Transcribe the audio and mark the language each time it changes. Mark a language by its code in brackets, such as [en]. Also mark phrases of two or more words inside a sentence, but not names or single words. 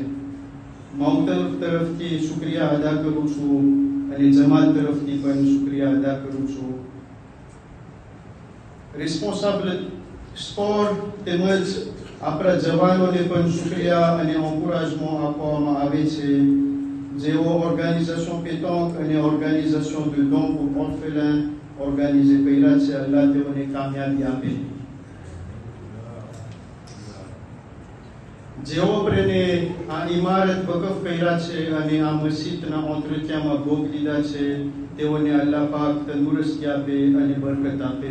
[gu] માઉતર તરફથી શુક્રિયા અદા કરું છું અને જમાત તરફથી પણ શુક્રિયા અદા કરું છું। [fr] responsable sport [gu] તેમજ આપણા જવાનોને પણ શુક્રિયા અને એન્કોરેજમેન્ટ આપવામાં આવે છે, જેઓ ઓર્ગાનિઝેશન પેટોક અને [fr] organisation de don pour orphelin [gu] ઓર્ગેનાઇઝ કર્યા છે, અલ્લાહ તેઓને કામયાબી આપે. જેઓ પ્રને આ ઇમારત વકફ કર્યા છે અને આ મસ્જિદના ઓતરત્યામાં ભોગ લીધા છે, તેઓને અલ્લાહ પાક તંદુરસ્તી આપે અને બરકત આપે.